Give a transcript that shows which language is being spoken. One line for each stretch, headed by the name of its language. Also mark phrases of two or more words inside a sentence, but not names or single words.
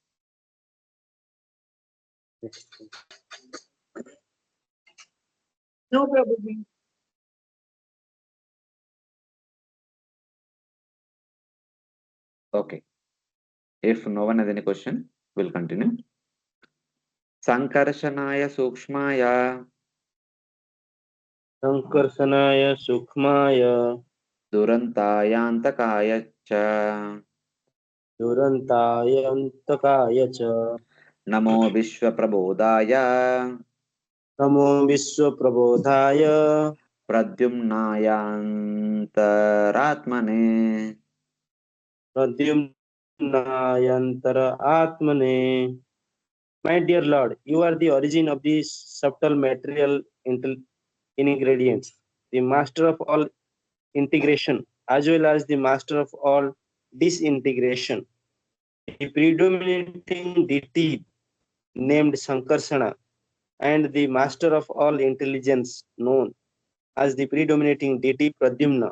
English: No, Prabhuji. Okay. If no one has any question, we'll continue.
Sanskrit: Sankarshanaya Sukshmaya Sankarsanaaya Sukmaya Durantayantakaaya cha Durantaya Antakaya cha Namo Vishwaprabodaya Namo Vishwaprabodhaya Pradyumnayantaratmane. Pradyumnayantara Atmane.
English: My dear Lord, you are the origin of these subtle material ingredients, the master of all integration, as well as the master of all disintegration. The predominating deity named Sankarsana and the master of all intelligence known as the predominating deity Pradyumna.